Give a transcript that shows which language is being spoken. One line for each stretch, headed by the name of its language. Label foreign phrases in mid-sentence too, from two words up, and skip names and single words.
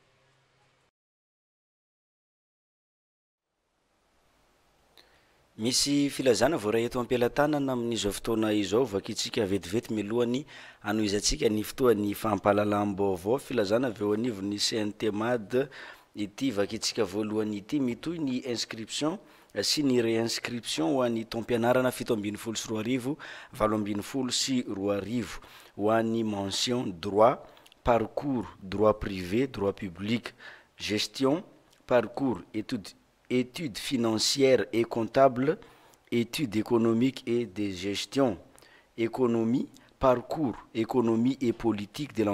Malagasy: Misy filazana voaray eto ampilatanana amin'izao fotoana izao vakitsika vetivety milohany anoizatsika ny fotoan'ny fampahalalam-baovao filazana avy eo anivon'ny CNTMAD ity vakitsika voalohany ity mitohy ny inscription sy ny réinscription ho an'ny taom-pianarana 7 sy 7 arivo 8 sy 2 arivo ho an'ny
French: mention droit parcours, droit privé, droit public, gestion, parcours, études financières et comptables, études économiques et de gestion, économie, parcours, économie et politique de